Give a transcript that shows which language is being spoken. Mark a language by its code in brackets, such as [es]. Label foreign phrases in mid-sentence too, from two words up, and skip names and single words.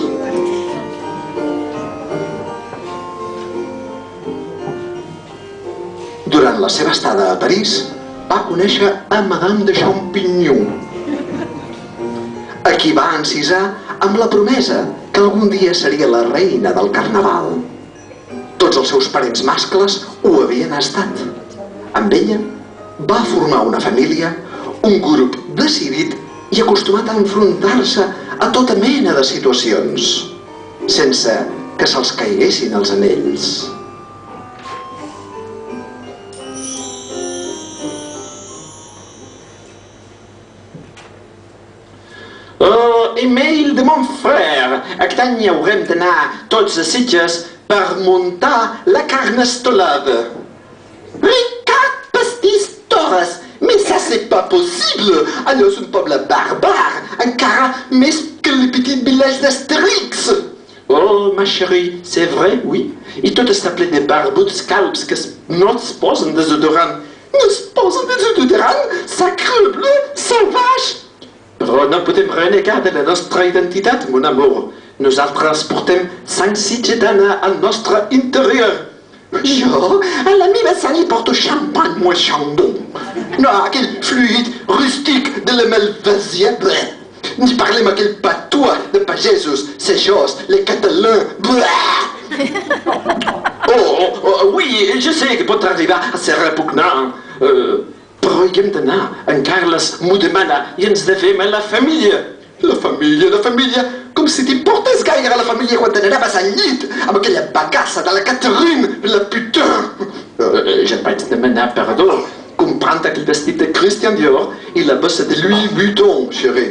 [ca] Durant la seva estada a París, va conèixer a Madame de Champignon, a qui va encisar amb la promesa que algun dia seria la reina del carnaval. Tots els seus parents mascles ho havien estat. Amb ella va formar una família, un grup decidit i acostumat a enfrontar-se a tota mena de situacions, sense que se'ls caiguessin els anells. [fr] Email de mon frère. [ca] Aquest any haurem d'anar tots a Sitges per muntar la carnestolada. Ricard Pastís Torres! [fr] Mais ça c'est pas possible! [ca] Allò és un poble barbare, encara més que [fr] le petit village [ca] d'Astérix! [fr] Oh, ma chérie, c'est vrai, oui. [ca] I tot està ple de barbuts calbs que no es posen desodorant. No es posen desodorant? Sacrebleu, salvatge! Però no podem renegar de la nostra identitat, [fr] mon amour. [ca] Nosaltres portem sang sitgetana al nostre interior. Jo, a la meva sang hi porto champagne, moi chandon. No, aquell fluid rústic de la Malvasia, bleh. Ni parlem aquell patois de pagesos, sejos, [fr] les catalans, bleh. Oui, je sais que [ca] pot arribar a ser repugnant. Però hi hem d'anar. En Carles m'ho demana i ens devem a la família. La família, com si t'importés gaire a la família quan te n'anaves al llit, amb aquella bagassa de la Catherine, [fr] la putain. [ca] Ja et vaig demanar perdó comprant aquell vestit de Christian Dior i la bossa de Louis Vuitton, chérie.